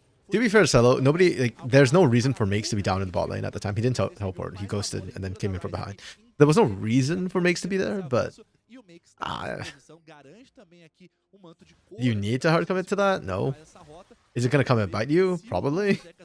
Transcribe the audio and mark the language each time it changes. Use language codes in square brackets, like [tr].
[en] To be fair to Celo, nobody, like, there's no reason for Makes to be down in the bot lane at the time. He didn't teleport, he ghosted and then came in from behind. There was no reason for Makes to be there, but [pt] meio que está Ah, nessa posição, garante também aqui um manto de couro. [en] You need to hard commit to that? No. Is it gonna come and bite you? Probably.